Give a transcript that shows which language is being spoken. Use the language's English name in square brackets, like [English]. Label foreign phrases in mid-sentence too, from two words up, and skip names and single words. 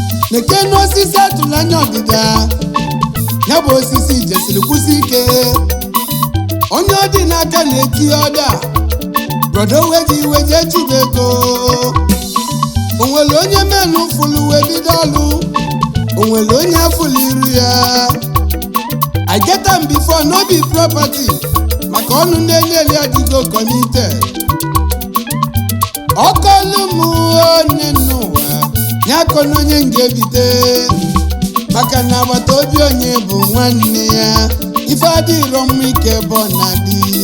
[Igbo] Nekenu osisi atụrụ anya ọdịda. Ya bụ osisi jesiri kwụsị ike. Onye ọ dị n'aka na-eti ọda. Brodo, onwe gị iwe, jee chụba ego. O nwere onye menụ fụlụ wee bido ọlụ? O nwere onye afụlụ iru ya? [Nigerian Pidgin] I get am before, no be property. [Igbo] Maka ọnụ na-eli eli adịgo committed. Ọ kọlụ m onye n'ụwa, ya kọ na onye m ga-ebite. Maka na agbata obi onye bụ nwanne ya. Ife adịrọ mma ike bụ na dị.